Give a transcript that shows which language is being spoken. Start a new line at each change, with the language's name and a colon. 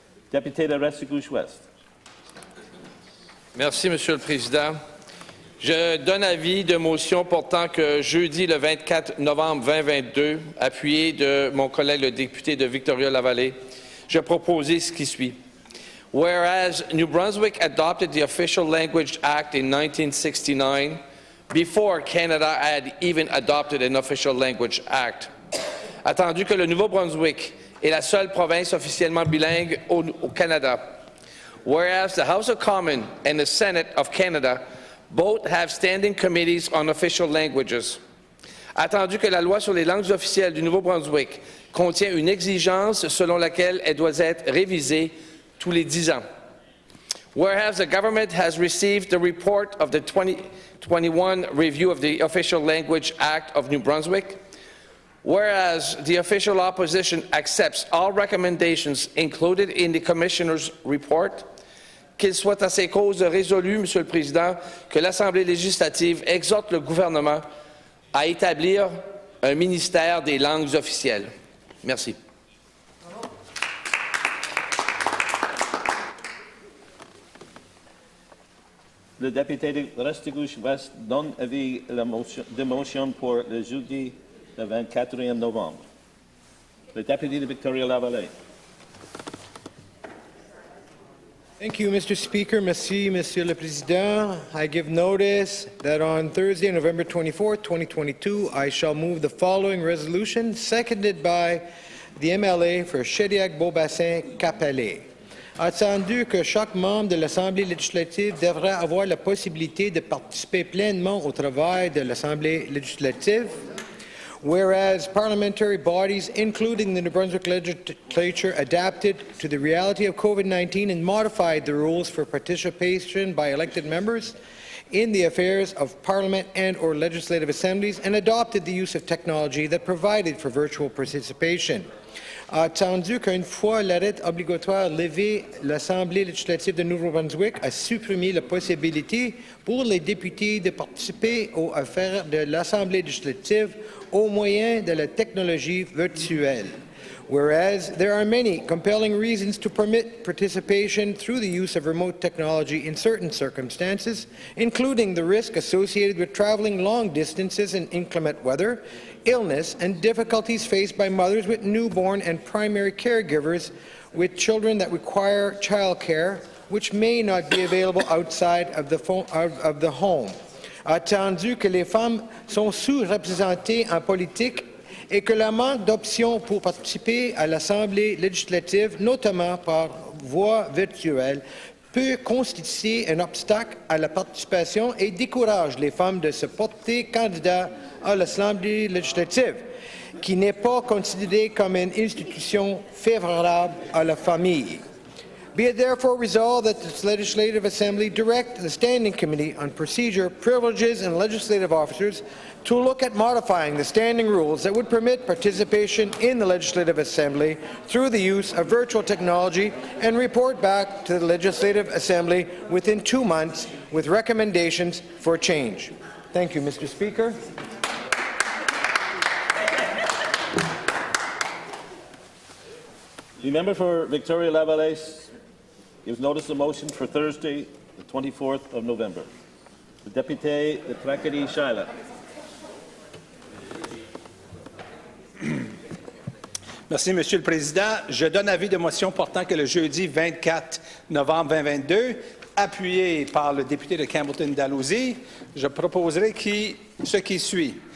French: Député de Restigouche-Ouest. Merci, Monsieur le Président. Je donne avis de motion portant que jeudi le 24 novembre 2022, appuyé de mon collègue le député de Victoria-Lavallée, je proposais ce qui suit.
English: Whereas New Brunswick adopted the Official Language Act in 1969, before Canada had even adopted an Official Language Act.
French: attendu que le Nouveau-Brunswick est la seule province officiellement bilingue au Canada.
English: Whereas the House of Commons and the Senate of Canada both have standing committees on official languages.
French: Attendu que la loi sur les langues officielles du Nouveau-Brunswick contient une exigence selon laquelle elle doit être révisée tous les 10 ans.
English: Whereas the government has received the report of the 2021 review of the Official Language Act of New Brunswick. Whereas the official opposition accepts all recommendations included in the Commissioner's report,
French: qu'il soit à ces causes résolu, Monsieur le Président, que l'Assemblée législative exhorte le gouvernement à établir un ministère des langues officielles. Merci. Le député de Restigouche-West donne avis de motion pour le jeudi le 24 novembre. Le député de Victoria-Lavallee.
English: Thank you, Mr. Speaker.
French: Merci, Monsieur le Président.
English: I give notice that on Thursday, November 24, 2022, I shall move the following resolution, seconded by the MLA for Chediac-Beaubassin-Capelé.
French: Attendu que chaque membre de l'Assemblée législative
English: devrait avoir la possibilité de participer pleinement au travail de l'Assemblée législative, whereas parliamentary bodies, including the New Brunswick Legislature, adapted to the reality of COVID-19 and modified the rules for participation by elected members in the affairs of Parliament and/or legislative assemblies and adopted the use of technology that provided for virtual participation.
French: Attendu qu'une fois l'arrêt obligatoire levé, l'Assemblée législative de Nouveau-Brunswick a supprimé la possibilité pour les députés de participer aux affaires de l'Assemblée législative au moyen de la technologie virtuelle.
English: Whereas there are many compelling reasons to permit participation through the use of remote technology in certain circumstances, including the risk associated with traveling long distances in inclement weather, illness, and difficulties faced by mothers with newborn and primary caregivers with children that require child care, which may not be available outside of the home.
French: Attendu que les femmes sont sous-représentées en politique et que le manque d'options pour participer à l'Assemblée législative, notamment par voie virtuelle, peut constituer un obstacle à la participation et décourage les femmes de se porter candidates à l'Assemblée législative, qui n'est pas considérée comme une institution favorable à la famille.
English: Be it therefore resolved that this Legislative Assembly direct the Standing Committee on Procedure, Privileges and Legislative Officers to look at modifying the standing rules that would permit participation in the Legislative Assembly through the use of virtual technology and report back to the Legislative Assembly within 2 months with recommendations for change. Thank you, Mr. Speaker. The member for Victoria-Lavallee gives notice of motion for Thursday, the 24th of November. The député de Tracadie-Shiloh.
French: Merci, Monsieur le Président. Je donne avis de motion portant que le jeudi 24 novembre 2022, appuyé par le député de Campbellton-Dalhousie, je proposerai ce qui suit.